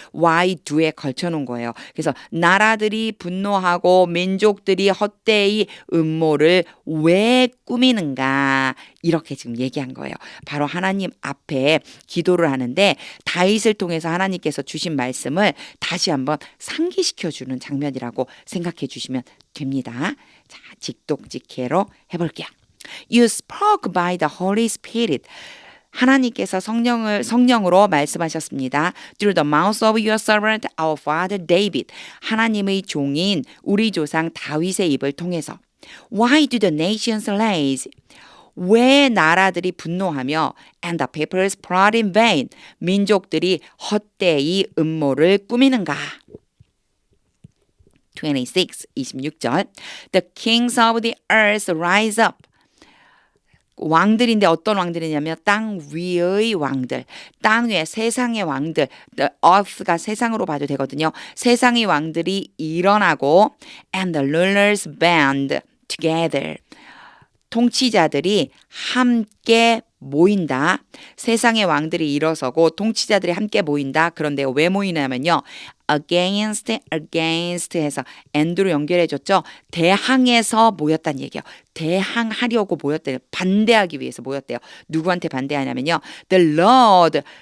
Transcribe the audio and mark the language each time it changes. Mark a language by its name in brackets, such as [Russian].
[English] why do [Korean] 에 걸쳐 놓은 거예요. 그래서 나라들이 분노하고 민족들이 헛되이 음모를 왜 꾸미는가? 이렇게 지금 얘기한 거예요. 바로 하나님 앞에 기도를 하는데 다윗을 통해서 하나님께서 주신 말씀을 다시 한번 상기시켜주는 장면이라고 생각해 주시면 됩니다. 자, 직독직해로 해볼게요. [English] You spoke by the Holy Spirit. [Korean] 하나님께서 성령으로 말씀하셨습니다. [English] Through the mouth of your servant, our father David. [Korean] 하나님의 종인 우리 조상 다윗의 입을 통해서. [English] Why do the nations rage? [Korean] 왜 나라들이 분노하며 [English] and the peoples plot in vain. [Korean] 민족들이 헛되이 음모를 꾸미는가? 26절. [English] The kings of the earth rise up. [Korean] 왕들인데 어떤 왕들이냐면 땅 위의 왕들, 땅 위에 세상의 왕들, the earth가 세상으로 봐도 되거든요. 세상의 왕들이 일어나고 [English] and the rulers band together. [Korean] 통치자들이 함께 모인다. 세상의 왕들이 일어서고 통치자들이 함께 모인다. 그런데 왜 모이냐면요. against 해서 and로 연결해줬죠. 대항해서 모였다는 얘기예요. 대항하려고 모였대요. 반대하기 위해서 모였대요. 누구한테 반대하냐면요. The Lord,